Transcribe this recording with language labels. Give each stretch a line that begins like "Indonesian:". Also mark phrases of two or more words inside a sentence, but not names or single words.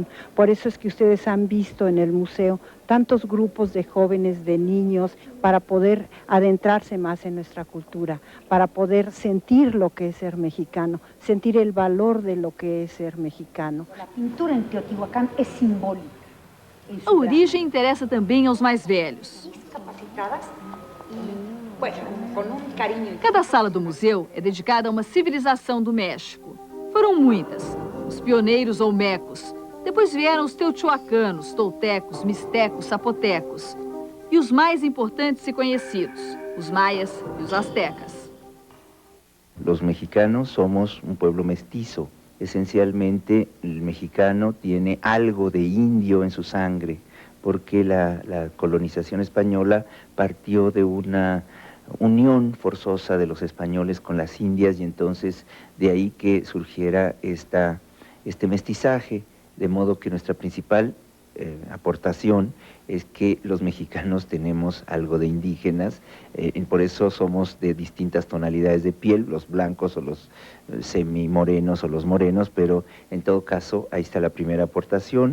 Spanish: Por eso es que ustedes han visto en el museo tantos grupos de jóvenes, de niños, para poder adentrarse más en nuestra cultura, para poder sentir lo que es ser mexicano, sentir el valor de lo que es ser mexicano. La pintura en Teotihuacán es simbólica.
Portuguese: A origem interessa também aos mais velhos. Cada sala do museu é dedicada a uma civilização do México. Foram muitas, os pioneiros olmecos. Depois vieram os teotihuacanos, toltecos, mixtecos, zapotecos. E os mais importantes e conhecidos, os maias e os astecas.
Spanish: Los mexicanos somos un pueblo mestizo. Esencialmente, el mexicano tiene algo de indio en su sangre, porque la colonización española partió de una unión forzosa de los españoles con las indias y entonces de ahí que surgiera este mestizaje, de modo que nuestra principal aportación es que los mexicanos tenemos algo de indígenas, por eso somos de distintas tonalidades de piel, los blancos o los semimorenos o los morenos, pero en todo caso ahí está la primera aportación.